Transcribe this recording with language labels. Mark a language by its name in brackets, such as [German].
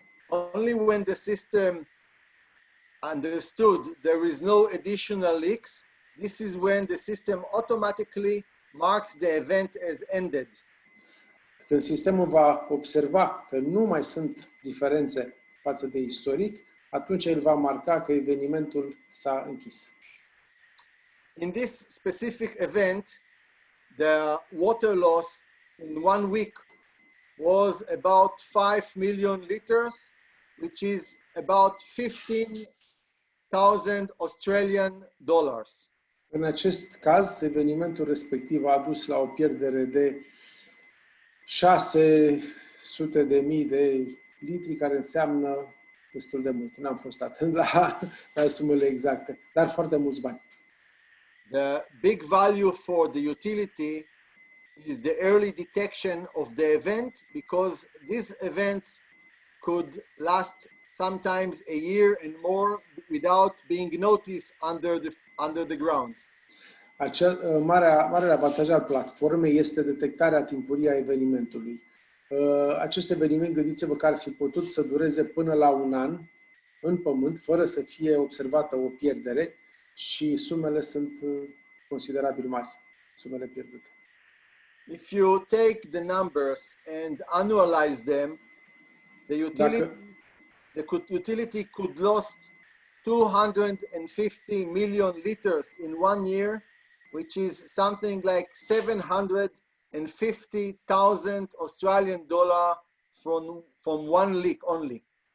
[English] only when the system understood there is no additional leaks, this is when the system automatically marks the event as ended. [Romanian] Când sistemul va observa că nu mai sunt diferențe față de istoric, atunci el va marca că evenimentul s-a închis. [English] In this specific event, the water loss in 1 week was about 5 million liters, which is about 15,000 Australian dollars. [Romanian] În acest caz, evenimentul respectiv a dus la o pierdere de 600.000 de litri, care înseamnă destul de mult. N-am fost atent la sumele exacte, dar foarte mulți bani. [English] The big value for the utility is the early detection of the event, because these events could last sometimes a year and more without being noticed under the ground. [Romanian] Marele avantaj al platformei este detectarea timpurie a evenimentului. Acest eveniment, gândiți-vă că ar fi putut să dureze până la 1 an în pământ, fără să fie observată o pierdere, și sumele sunt considerabil mari, sumele pierdute. [English] If you take the numbers and annualize them, the utility could lost 250 million liters in 1 year, which is something like 750,000 Australian dollar from 1 leak only.